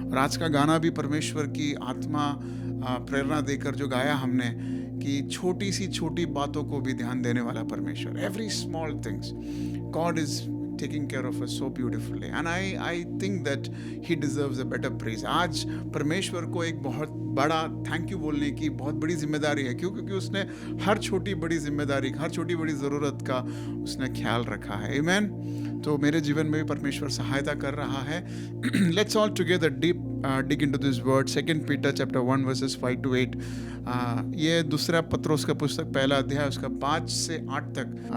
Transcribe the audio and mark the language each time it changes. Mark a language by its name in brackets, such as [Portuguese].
[Hindi] और आज का गाना भी परमेश्वर की आत्मा प्रेरणा देकर जो गाया हमने, कि छोटी सी छोटी बातों को भी ध्यान देने वाला परमेश्वर, [English] Every small things God is taking care of us so beautifully, and I think that he deserves a better praise. [Hindi] आज परमेश्वर को एक बहुत बड़ा थैंक यू बोलने की बहुत बड़ी जिम्मेदारी है, क्योंकि उसने हर छोटी बड़ी जिम्मेदारी, हर छोटी बड़ी ज़रूरत का उसने ख्याल रखा है। आमीन। तो मेरे जीवन में भी परमेश्वर सहायता कर रहा है। [English] Let's all together dig into this word. 2 Peter chapter 1 verses 5 to 8. [Hindi] ये दूसरा पत्रोस का पुस्तक पहला अध्याय उसका 5 से 8 तक।